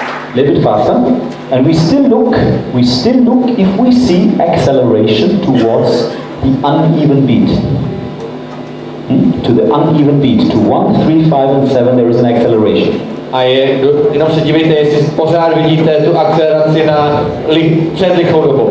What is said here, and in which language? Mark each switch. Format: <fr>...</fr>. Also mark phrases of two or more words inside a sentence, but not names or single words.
<en>little bit faster, and we still look if we see acceleration towards the uneven beat. To the uneven beat, to 1, 3, 5 and 7 there is an acceleration.</en> <cs>A jenom se dívejte, jestli pořád vidíte tu akceleraci na před lichou dobou.</cs>